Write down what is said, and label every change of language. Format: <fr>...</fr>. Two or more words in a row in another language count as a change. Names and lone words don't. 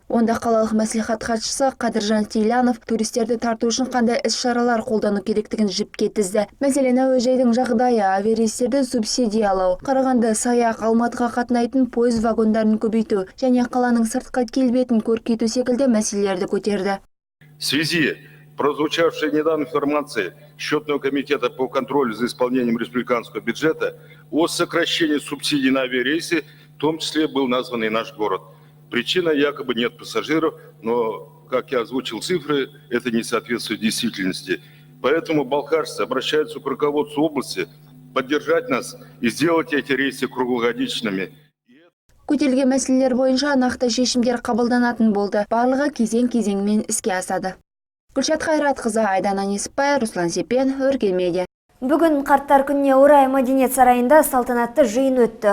<kk>Онда қалалық мәслихат хатшысы Қадыржан Телянов туристерді тарту үшін қандай іс-шаралар қолдану керектігін жіпке тізді. Мәселен, әуежайдың жағдайы, авиарейстерді субсидиялау, Қарағанды, Саяқ, Алматыға қатынайтын пойыз вагондарын көбейту және қаланың сыртқы келбетін көркейту секілді мәселелерді көтерді.</kk> <ru>В связи прозвучавшей недавно информации Счетного комитета по контролю за исполнением республиканского бюджета о сокращении субсидий на авиарейсы, в том числе был назван и наш город. Причина якобы нет пассажиров, но, как я озвучил цифры, это не соответствует действительности. Поэтому балқашцы обращаются к руководству области поддержать нас и сделать эти рейсы круглогодичными.</ru> <kk>Көтерілген мәселелер бойынша нақты шешімдер қабылданатын болды. Барлығы кезең-кезеңмен іске асады. Гүлшат Қайратқызы, Айдана Несіпбай, Руслан Сепен, Өркен медиа. Бүгін қарттар күніне орай Мәдениет сарайында салтанатты жиын өтті.</kk>